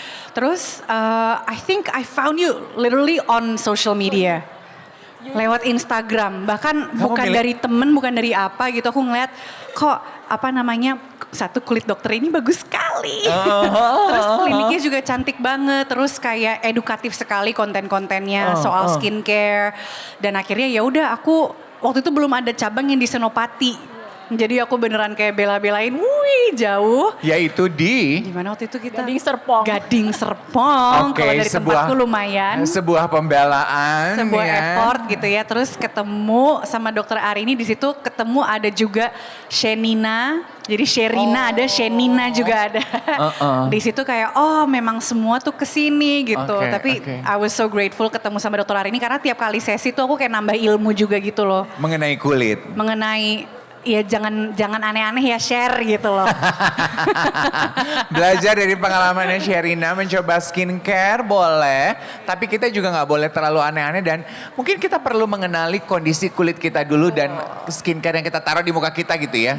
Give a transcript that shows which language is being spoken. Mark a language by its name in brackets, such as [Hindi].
[Indonesian] Terus [English] I think I found you literally on social media. [Indonesian] Lewat Instagram, bahkan bukan dari temen, bukan dari apa gitu. Aku ngeliat kok satu kulit dokter ini bagus sekali. Terus kliniknya juga cantik banget. Terus kayak edukatif sekali konten-kontennya soal skincare. Dan akhirnya ya udah aku waktu itu belum ada cabang yang di Senopati. Jadi aku beneran kayak bela-belain, wih jauh. Yaitu di mana waktu itu kita? Gading Serpong. Kalau dari tempatku lumayan. Sebuah pembelaan. Sebuah effort gitu ya. Terus ketemu sama Dr. Arini di situ, ketemu ada juga Shenina. Jadi Sherina ada, Shenina juga ada. Di situ kayak memang semua tuh kesini gitu. Tapi [English] I was so grateful [Indonesian] ketemu sama Dr. Arini karena tiap kali sesi tuh aku kayak nambah ilmu juga gitu loh. Mengenai kulit. Ya jangan aneh-aneh ya, share gitu loh. Belajar dari pengalamannya Sherina mencoba skincare boleh, tapi kita juga nggak boleh terlalu aneh-aneh dan mungkin kita perlu mengenali kondisi kulit kita dulu dan skincare yang kita taruh di muka kita gitu ya.